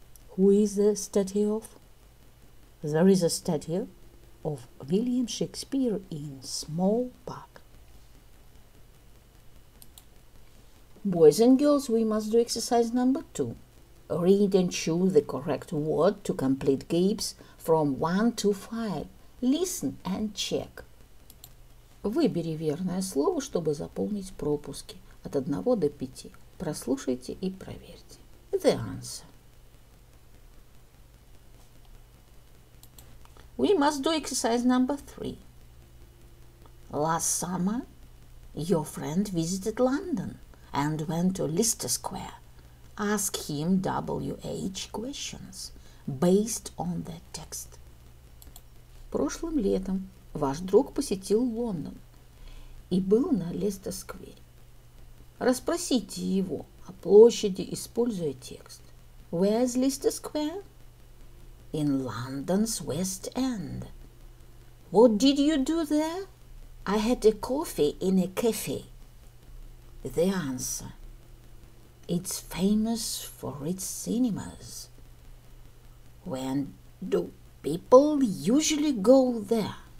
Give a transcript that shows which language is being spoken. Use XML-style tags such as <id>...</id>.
<en>Who is the statue of? There is a statue of William Shakespeare in small park. Boys and girls, we must do exercise number 2. Read and choose the correct word to complete gaps from 1 to 5. Listen and check.</en> <ru>Выбери верное слово, чтобы заполнить пропуски от 1 до 5. Прослушайте и проверьте.</ru> <en>The answer. We must do exercise number 3. Last summer, your friend visited London and went to Leicester Square. Ask him WH questions based on the text.</en> <ru>Прошлым летом ваш друг посетил Лондон и был на Лестер-сквере. Расспросите его о площади, используя текст.</ru> <en>Where's Leicester Square? In London's West End. What did you do there? I had a coffee in a cafe. The answer: It's famous for its cinemas. When do people usually go there?</en>